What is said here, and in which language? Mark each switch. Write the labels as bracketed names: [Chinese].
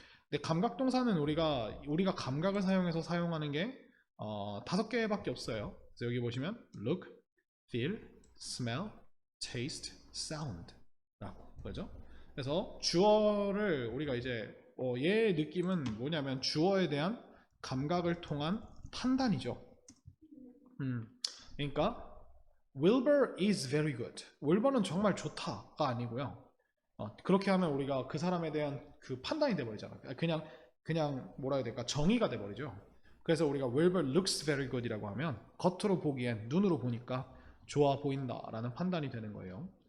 [Korean] 근데 감각동사는 우리가 감각을 사용해서 사용하는 게 5개밖에 없어요. 그래서 여기 보시면 [English] look, feel, smell, taste, sound [Korean] 라고 그죠? 그래서 주어를 우리가 이제 얘의 느낌은 뭐냐면 주어에 대한 감각을 통한 판단이죠. [English] 그러니까 Wilbur is very good. [Korean] Wilbur는 정말 좋다가 아니고요. 그렇게 하면 우리가 그 사람에 대한 그 판단이 돼버리잖아요. 그냥 뭐라 해야 될까? 정의가 돼버리죠. 그래서 우리가 [English] Wilbur looks very good [Korean] 이라고 하면 겉으로 보기엔 눈으로 보니까 좋아 보인다라는 판단이 되는 거예요.